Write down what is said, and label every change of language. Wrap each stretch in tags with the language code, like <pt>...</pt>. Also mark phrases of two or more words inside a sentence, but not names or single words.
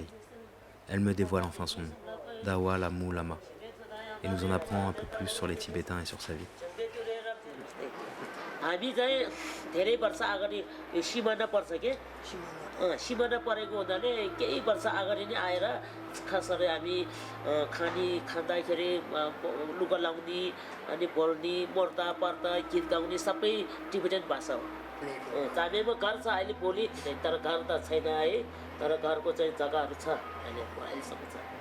<fr>Elle me dévoile enfin son nom, Dawa Lamu Lama, et nous en apprend un peu plus sur les Tibétains et sur sa vie.</fr> <ne>हामी चाहिँ धेरै वर्ष अगाडि यो सिमाना पर्छ के सिमाना परेको हुनाले केही वर्ष अगाडि नै आएर खास गरी हामी खाँदाखेरि लुगा लाउने अनि बोल्ने मर्दा पर्दा गीत गाउने सबै टिबेटन भाषा हो चामेमा घर छ अहिले बोली तर घर त छैन है तर घरको चाहिँ जग्गाहरू छ अहिलेसम्म छ</ne>